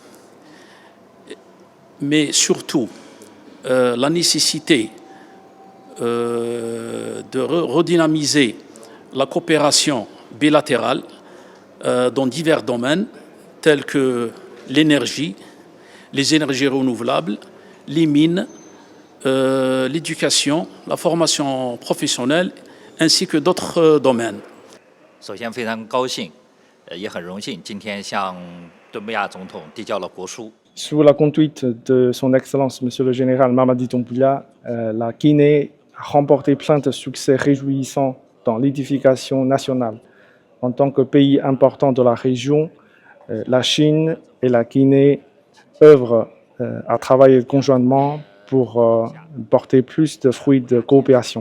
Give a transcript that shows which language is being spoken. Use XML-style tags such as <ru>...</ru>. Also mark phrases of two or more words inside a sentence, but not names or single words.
<fr>mais surtout la nécessité de redynamiser la coopération bilatérale dans divers domaines tels que l'énergie, les énergies renouvelables, les mines, l'éducation, la formation professionnelle, ainsi que d'autres domaines.</fr> <zh>首先非常高兴，也很荣幸今天向敦布亚总统递交了国书。</zh> <fr>Sous la conduite de son Excellence, Monsieur le Général Mamadi Doumbouya, la Guinée a remporté plein de succès réjouissants dans l'édification nationale. En tant que pays important de la région, la Chine et la Guinée œuvrent à travailler conjointement pour porter plus de fruits de coopération.</fr>